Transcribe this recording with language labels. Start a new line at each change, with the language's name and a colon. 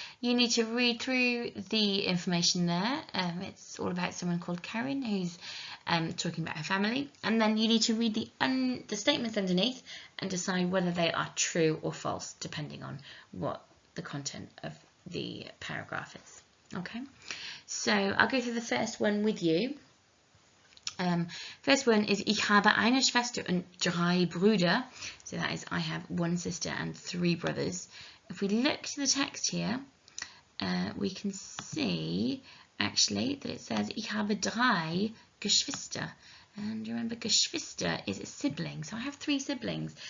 English: You need to read through the information there. It's all about someone called Karen who's talking about her family. And then you need to read the statements underneath and decide whether they are true or false, depending on what the content of the paragraph is. Okay, so I'll go through the first one with you. First one is
German: Ich habe eine Schwester und 3 Brüder.
English: So that is I have 1 sister and 3 brothers. If we look to the text here, we can see actually that it says
German: Ich habe 3 Geschwister.
English: And remember, Geschwister is a sibling. So I have 3 siblings.